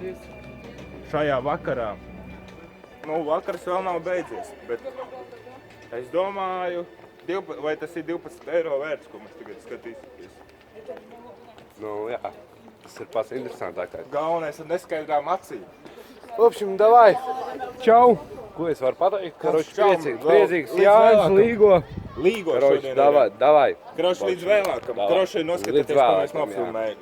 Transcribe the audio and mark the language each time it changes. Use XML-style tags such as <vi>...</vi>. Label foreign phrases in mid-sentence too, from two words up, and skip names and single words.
<lv>Šajā vakarā. Vakars vēl nav beidzies, bet es domāju, vai tas ir 12 eiro vērts, ko mēs tagad skatīsimies. Nu, jā, tas ir pats interesantākais. Galvenais ir neskaidrām acīm.</lv> <ru>В общем, давай.</ru> <lv>Čau. Ko es varu pateikt? Karoči, Čau. priecīgs Līdz Jānis, vēlākam. Līgo. Līgo Karoči, šodien davai, ir. davai. Karoči līdz vēlākam. Davai. Karoči noskatieties, Līdz ko mēs vēlākam, jā.</lv>